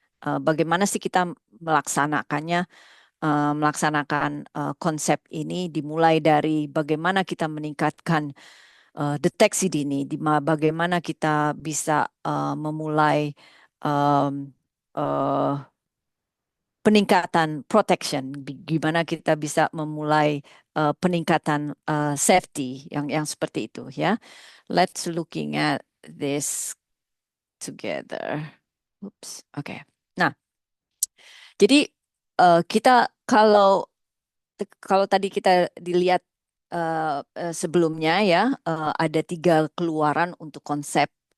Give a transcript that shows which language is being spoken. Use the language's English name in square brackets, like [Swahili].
[Indonesian] Bagaimana sih kita melaksanakannya, melaksanakan konsep ini, dimulai dari bagaimana kita meningkatkan deteksi dini, bagaimana kita bisa memulai um, uh, peningkatan protection, gimana kita bisa memulai peningkatan safety yang seperti itu ya. [English] Let's looking at this together. Oops, oke. [Indonesian] Nah, jadi kita kalau tadi kita dilihat sebelumnya ya, ada 3 keluaran untuk konsep